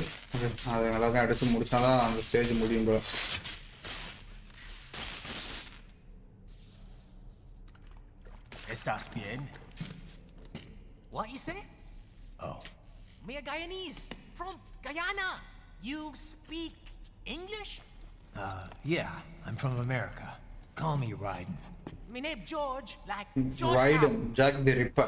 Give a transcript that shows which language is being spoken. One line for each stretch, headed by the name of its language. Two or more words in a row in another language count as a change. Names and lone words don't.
Tamil: அது எல்லாத்தையும் அடிச்சு முடிச்சாதான் அந்த ஸ்டேஜ் முடியும் போல.
Spanish: Estás bien?
English: What you say? Oh. Me a Guyanese from Guyana. You speak English? Yeah, I'm from America. Call me Ryden. Me name George, like Ryden, Jack the Ripper.